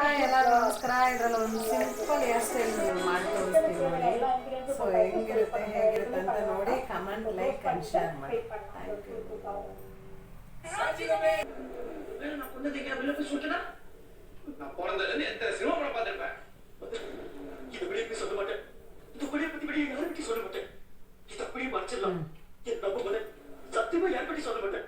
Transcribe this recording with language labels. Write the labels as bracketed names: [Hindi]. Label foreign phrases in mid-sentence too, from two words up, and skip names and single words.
[Kannada] ಎಲ್ಲರೂ ನಮಸ್ಕಾರ. ಇದರಲ್ಲಿ ಒಂದು [English] simple hair style [Kannada] ಮಾಡಿ ತೋರಿಸ್ತೀನಿ ನೋಡಿ. ಸೊ ಹೆಂಗಿರುತ್ತೆ ಹೇಗಿರುತ್ತೆ ಅಂತ ನೋಡಿ ಕಮೆಂಟ್, [English] like and share [Kannada] ಮಾಡಿ. [English] thank you. [Tamil] நான் பிறந்ததுல எத்தனை சினிமா படம் பார்த்திருப்பேன். இது வெளியே போய் சொல்ல மாட்டேன். இந்த வெளியே பத்தி வெளியே யாருக்கிட்டையும் சொல்ல மாட்டேன். இது அப்படியே மறைச்சிடலாம். என் நம்ப போல சத்தியமா யார்கிட்டையும் சொல்ல மாட்டேன்.